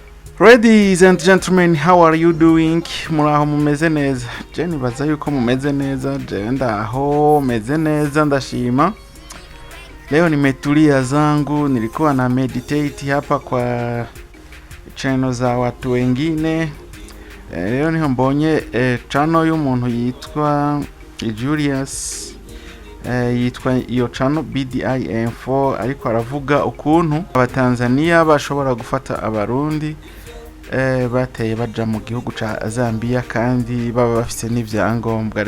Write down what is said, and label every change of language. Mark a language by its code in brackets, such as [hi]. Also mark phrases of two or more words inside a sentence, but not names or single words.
[en] Ladies and gentlemen, how are you doing? [rn] Muraho mumeze neza. Je nibaza yuko mumeze neza, je ndaho meze neza ndashima. [sw] Leo nimetulia zangu, nilikuwa na meditate hapa kwa channel za watu wengine. [rn] Leo niho mbonye channel y'umuntu yitwa Julius, yitwa iyo channel BDI Info, ariko aravuga ukuntu abatanzania bashobora gufata abarundi bateye baja mu gihugu ca Zambia kandi baba bafise n'ivyangombwa.